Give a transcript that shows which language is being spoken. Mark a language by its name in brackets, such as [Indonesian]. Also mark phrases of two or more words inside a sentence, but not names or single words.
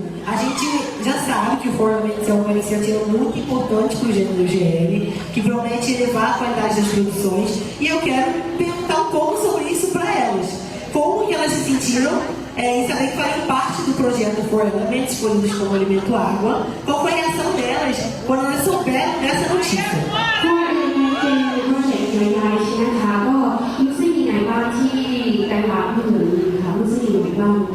[Portuguese] A gente já sabe que o For Elements é uma iniciativa muito importante para o gênero GL, que promete elevar a qualidade das produções, e eu quero perguntar um pouco sobre isso para elas. Como que elas se sentiram em saber que fazem parte do projeto For Elements, escolhidos como alimento água? Qual foi a reação delas quando elas souberam dessa notícia? [Thai] เป็นโปรเจกต์ใหญ่ๆใช่ไหมคะก็รู้สึกยังไงบ้างที่ได้รับเงินค่ะรู้สึกยังไงบ้าง